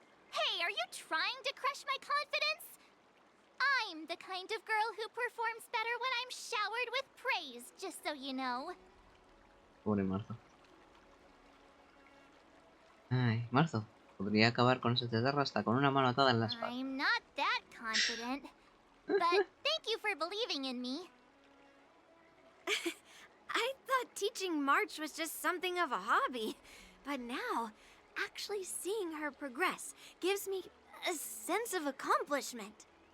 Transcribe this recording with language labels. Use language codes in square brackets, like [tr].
[en] Hey, are you trying to crush my confidence? I'm the kind of girl who performs better when I'm showered with praise, just so you know. [es] Pobre Marzo. Ay, Marzo. Podría acabar con ese cetarro hasta con una mano atada en la espalda. [en] I'm not that confident. But thank you for believing in me. I thought teaching March was just something of a hobby, but now, actually seeing her progress gives me a sense of accomplishment.